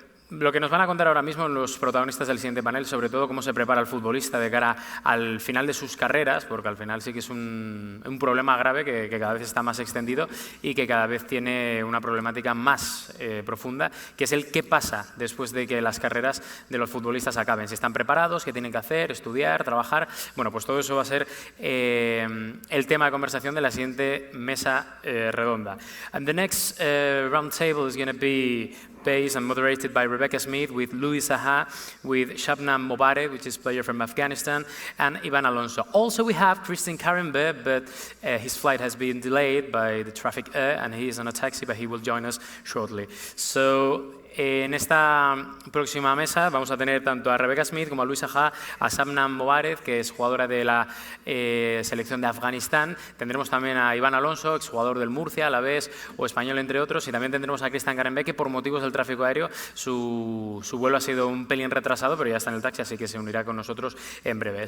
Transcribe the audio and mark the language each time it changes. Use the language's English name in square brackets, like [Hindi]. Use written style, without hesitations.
[Spanish] Lo que nos van a contar ahora mismo los protagonistas del siguiente panel, sobre todo cómo se prepara el futbolista de cara al final de sus carreras, porque al final sí que es un problema grave que cada vez está más extendido y que cada vez tiene una problemática más profunda, que es el qué pasa después de que las carreras de los futbolistas acaben. Si están preparados, qué tienen que hacer, estudiar, trabajar. Bueno, pues todo eso va a ser el tema de conversación de la siguiente mesa redonda. [English] And the next round table is going to be based and moderated by Rebecca Smith, with Saha, with Shabnam Mobarez, which is a player from Afghanistan, and Yvan Alonso. Also, we have Karembeu, but his flight has been delayed by the traffic and he is on a taxi, but he will join us shortly. [Spanish] So, en esta próxima mesa vamos a tener tanto a Rebecca Smith como a Saha, a Shabnam Mobarez, que es jugadora de la selección de Afganistán. Tendremos también a Yvan Alonso, exjugador del Murcia, Alavés o Español, entre otros. Y también tendremos a Karembeu, que por motivos del tráfico aéreo su vuelo ha sido un pelín retrasado, pero ya está en el taxi, así que se unirá con nosotros en breve.